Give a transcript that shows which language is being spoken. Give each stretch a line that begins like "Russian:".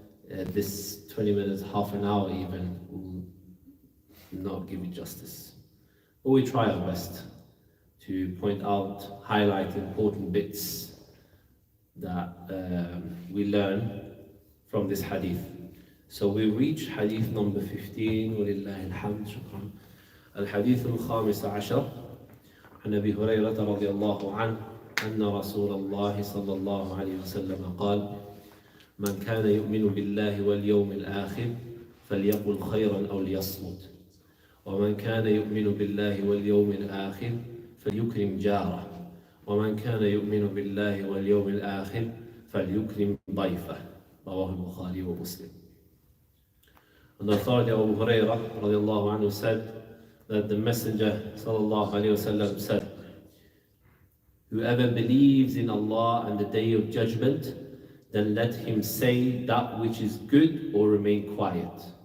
English: This 20 minutes, half an hour even, will not give you justice. But we try our best to point out, highlight important bits that we learn from this hadith. So we reach hadith number 15,
Arabic: وَلِلَّهِ الْحَمْدُ شُكْرًا. الحديث الخامس عشر عن أبي هريرة رضي الله عنه أن رسول الله صلى الله عليه وسلم قال: من كان يؤمن بالله واليوم الآخر فليقل خيرا أو ليصمت، ومن كان يؤمن بالله واليوم الآخر فليكرم جاره، ومن كان يؤمن بالله واليوم الآخر فليكرم ضيفه. رواه البخاري ومسلم.
English: And the authority of Abu Hurairah radiallahu anhu said that the Messenger sallallahu alayhi wasallam said, whoever believes in Allah and the Day of Judgment, then let him say that which is good or remain quiet.